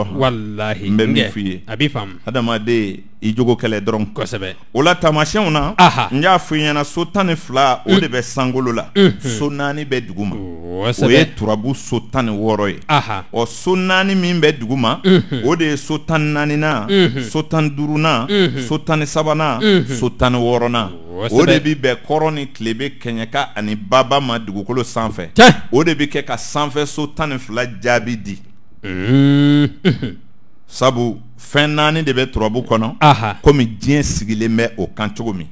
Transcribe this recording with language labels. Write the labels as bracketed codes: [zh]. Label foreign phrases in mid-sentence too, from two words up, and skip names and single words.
[bm] walahi n bɛ min f'i ye a b'i faamu adamaden i jogo kɛlɛ dɔrɔn kosɛbɛ o la taamasiyɛnw na n y'a f'i ɲɛna so 12 o de bɛ sankolo la so 4 bɛ dugu ma o ye turabu so 16 ye ɔ so 4 min bɛ dugu ma o de ye so 14nan so 15nan so 13nan so 16nan o de bi bɛn kɔrɔ ni tilebe kɛɲɛka ani baba ma dugukolo sanfɛ o de bi kɛ ka sanfɛ so 12 jaabi di sabu fɛn 4 de bɛ turabu kɔnɔ komi diɲɛ sigilen bɛ o kan cogo min